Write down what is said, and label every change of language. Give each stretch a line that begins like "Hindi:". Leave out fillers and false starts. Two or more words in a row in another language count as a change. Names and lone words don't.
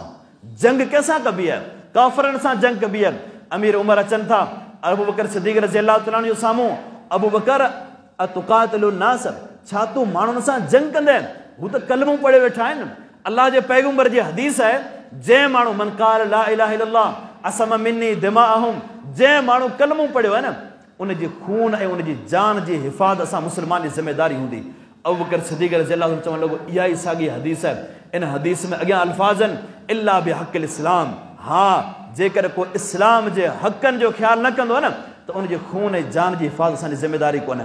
Sindhi: जंग कंहिंसां कबी आहे? काफ़िरनि सां जंग कबी आहे। अमीर उमर अचनि था अबू बकर सिद्दीक़
Arabic: رضي الله تعالى
Sindhi: जो साम्हूं, अबू बकर
Arabic: أتقاتل الناس,
Sindhi: छा तूं माण्हुनि सां जंग कंदे? हू त कलमूं पढ़े वेठा आहिनि। अल्लाह जे पैगंबर जी हदीस आहे, जंहिं माण्हू
Arabic: من قال لا إله إلا الله عصم مني دماءهم,
Sindhi: जंहिं माण्हू कलमूं पढ़ियो आहे न उनजी खून ऐं उनजी जान जी हिफ़ाज़त असां मुस्लमान जी ज़िमेदारी हूंदी। अबू बकर सिद्दीक़
Arabic: رضي الله تعالى
Sindhi: चवणु लॻो इहा ई साॻी हदीस आहे। इन हदीस में अॻियां अल्फाज़नि
Arabic: إلا بحق الإسلام,
Sindhi: हा जेकर को इस्लाम जे हक़नि जो ख़्यालु न कंदो आहे न त उनजे खून ऐं जान जी हिफ़ाज़त असांजी ज़िमेदारी कोन्हे।